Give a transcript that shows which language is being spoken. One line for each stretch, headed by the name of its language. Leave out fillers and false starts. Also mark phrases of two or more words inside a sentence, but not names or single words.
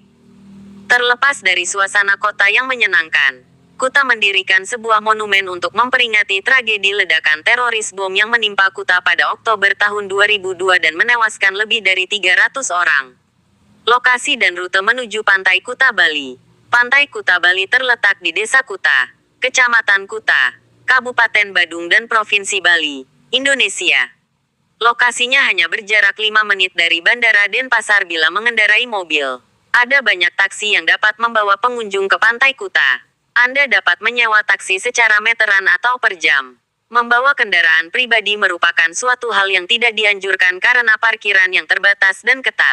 Indonesian: Terlepas dari suasana kota yang menyenangkan, Kuta mendirikan sebuah monumen untuk memperingati tragedi ledakan teroris bom yang menimpa Kuta pada Oktober tahun 2002 dan menewaskan lebih dari 300 orang. Lokasi dan rute menuju Pantai Kuta Bali. Pantai Kuta Bali terletak di Desa Kuta, Kecamatan Kuta, Kabupaten Badung dan Provinsi Bali, Indonesia. Lokasinya hanya berjarak 5 menit dari Bandara Denpasar bila mengendarai mobil. Ada banyak taksi yang dapat membawa pengunjung ke Pantai Kuta. Anda dapat menyewa taksi secara meteran atau per jam. Membawa kendaraan pribadi merupakan suatu hal yang tidak dianjurkan karena parkiran yang terbatas dan ketat.